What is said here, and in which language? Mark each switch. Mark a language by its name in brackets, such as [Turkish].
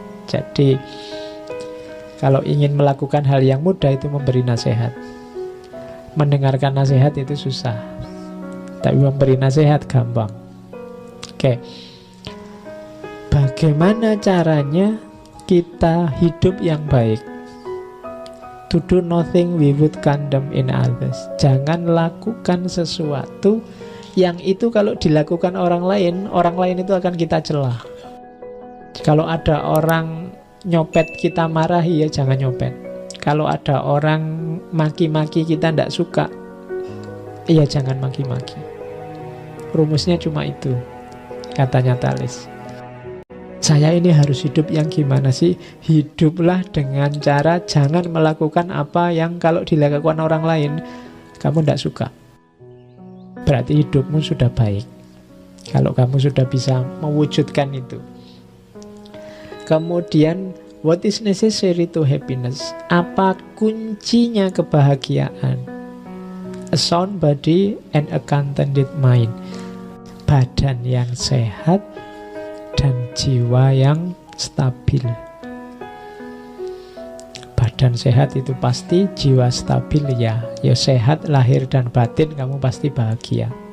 [Indonesian] Jadi kalau ingin melakukan hal yang mudah itu memberi nasihat. Mendengarkan nasihat itu susah, tapi memberi nasihat gampang. Oke. Bagaimana caranya kita hidup yang baik? [English] To do nothing we would condemn in others. [Indonesian] Jangan lakukan sesuatu yang itu kalau dilakukan orang lain itu akan kita celah. Kalau ada orang nyopet kita marahi, ya jangan nyopet. Kalau ada orang maki-maki kita tidak suka, ya jangan maki-maki. Rumusnya cuma itu, katanya Thales. Saya ini harus hidup yang gimana sih? Hiduplah dengan cara jangan melakukan apa yang kalau dilakukan orang lain kamu tidak suka. Berarti hidupmu sudah baik kalau kamu sudah bisa mewujudkan itu. Kemudian, [English] what is necessary to happiness? [Indonesian] Apa kuncinya kebahagiaan? [English] A sound body and a contented mind. [Indonesian] Badan yang sehat dan jiwa yang stabil. Badan sehat itu pasti, jiwa stabil ya. Ya sehat lahir dan batin, kamu pasti bahagia.